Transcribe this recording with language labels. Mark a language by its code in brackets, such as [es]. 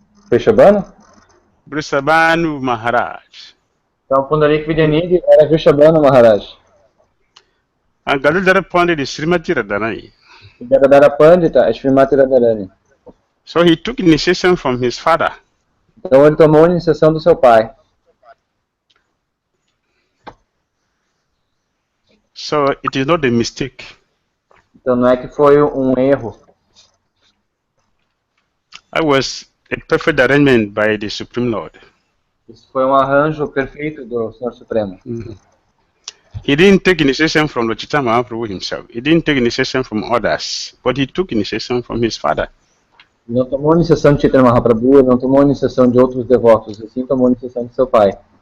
[en] Vrishabhana? Vrishabhanu Maharaj. [pt] Então, Pundarik Vidyanidhi era Vrishabhana Maharaj. [en] And Gadadhara Pandit is Srimati Radharani. [pt] Gadadhara Pandita é Srimati Radharani. [en] So he took initiation from his father. [pt] Então, ele tomou a iniciação do seu pai. [en] So it is not a mistake. [pt] Então, não é que foi erro. [en] I was a perfect arrangement by the Supreme Lord. [pt] Isso foi arranjo perfeito do Senhor Supremo. [en] He didn't take initiation from Lord Chaitanya Mahaprabhu himself. He didn't take initiation from others, but he took initiation from his father. [pt] Não tomou iniciação de Chaitanya Mahaprabhu, não tomou iniciação de outros devotos, assim tomou iniciação de seu pai.